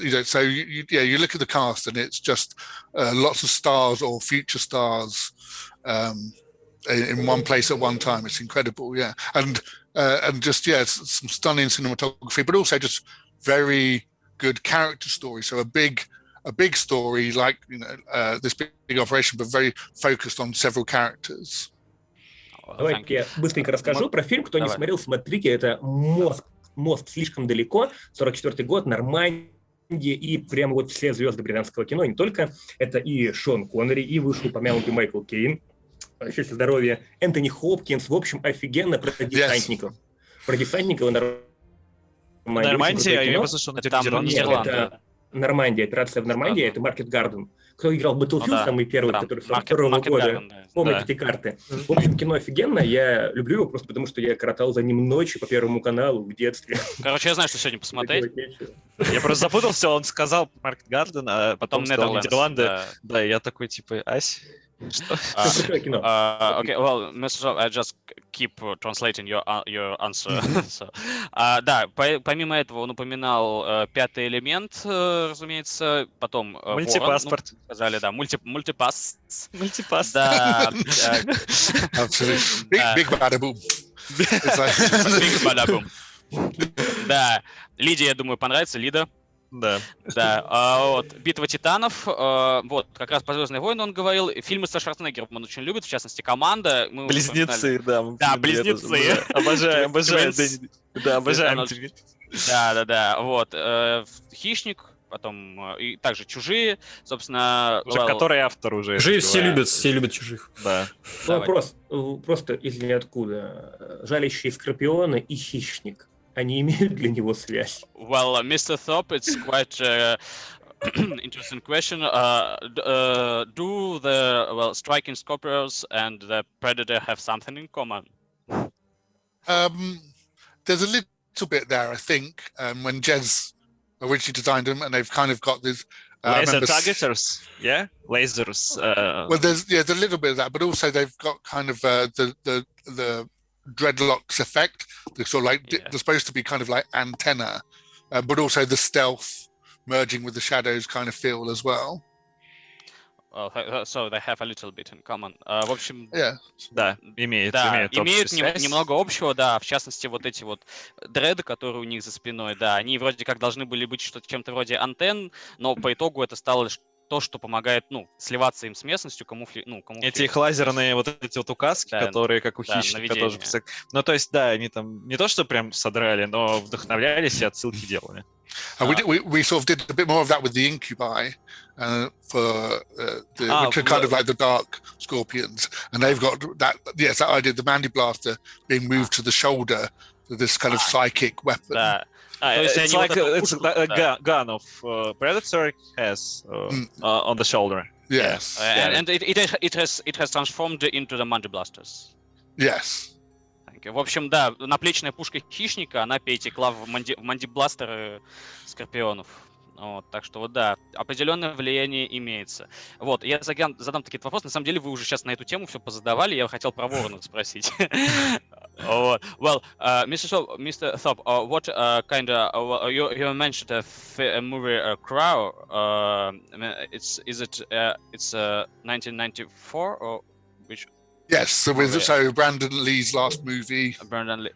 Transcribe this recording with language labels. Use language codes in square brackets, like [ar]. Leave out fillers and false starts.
[en] You know, so you look at the cast, and it's just lots of stars or future stars in one place at one time. It's incredible, yeah, and just some stunning cinematography, but also just very good character story. So a big story, like, you know, this big operation, but very focused on several characters. [ru] Давайте я быстренько расскажу про фильм. Кто не смотрел, смотрите. Это «Мост слишком далеко», 44-й год, Нормандия, и прямо вот все звезды британского кино, не только. Это и Шон Коннери, и вышеупомянутый Майкл Кейн, счастья, здоровья, Энтони Хопкинс. В общем, офигенно про десантников. Про десантников Нормандия, я послушал на Нидерланды. Нормандия, операция в Нормандии, это Market Garden. Кто играл Battlefield, самый первый, который с 2-го года, помните эти карты. В общем, кино офигенно, я люблю его просто потому, что я коротал за ним ночи по Первому каналу в детстве. Короче, я знаю, что сегодня посмотреть. Я просто запутался, он сказал Market Garden, а потом сказал Нидерланды. Да, я такой, типа, ась. [en] Okay, well, Mr. I just keep translating your answer. [ru] Да, помимо этого он упоминал «Пятый элемент», разумеется, потом «Мультипаспорт». Сказали, да, «Мультипасс». «Мультипасс». Да. [en] Big bada-boom. Big bada-boom. [ru] Да, Лиде, я думаю, понравится. Лида? Да. Да, вот, «Битва титанов», вот, как раз про «Звездные войны» он говорил, фильмы со Шварценеггером он очень любит, в частности, «Команда». Мы уже вспоминали. Близнецы, да. Да, «Близнецы». Обожаю, [en] Twins. [ru] Да, обожаем. Да, вот, «Хищник», потом и также «Чужие», собственно... Уже который автор уже. Чужие все любят чужих. Да. Вопрос просто из ниоткуда. «Жалящие скорпионы» и «Хищник». Они имеют для него связь? [en] Well, Mr. Thorpe, it's quite interesting question. Do the striking scorpions and the predator have something in common? There's a little bit there, I think, when Jez originally designed them, and they've kind of got this Laser targeters, yeah, lasers. Well, there's a little bit of that, but also they've got kind of the dreadlocks effect. They're sort of like they're supposed to be kind of like antenna, but also the stealth merging with the shadows kind of feel as well. Well, so they have a little bit in common. [ru] В общем, да, имеют немного общего, да. В частности, вот эти вот дреды, которые у них за спиной, да, они вроде как должны были быть чем-то вроде антенн, но по итогу это стало то, что помогает, сливаться им с местностью, Эти их лазерные вот эти вот указки, которые, как у хищника, тоже... Ну, то есть, да, они там не то, что прям содрали, но вдохновлялись и отсылки делали. [en] We sort of did a bit more of that with the incubi which are kind of like the dark scorpions, and they've got that idea, the Mandy Blaster being moved to the shoulder, this kind of psychic weapon. It's like a gun of Predator has on the shoulder. Yes, and it has transformed into the Mandy Blasters. Yes. [ru] В общем, да, наплечная пушка хищника, она перетекла в мандибластеры скорпионов. Вот, так что вот да, определенное влияние имеется. Вот, я задам такие вопросы. На самом деле вы уже сейчас на эту тему все позадавали, я хотел про Воронов спросить. [en] Well, Mr. Thorpe, what kind of you mentioned a movie Crow? It's 1994 or which? Yes, so Brandon Lee's last movie. Brandon Lee,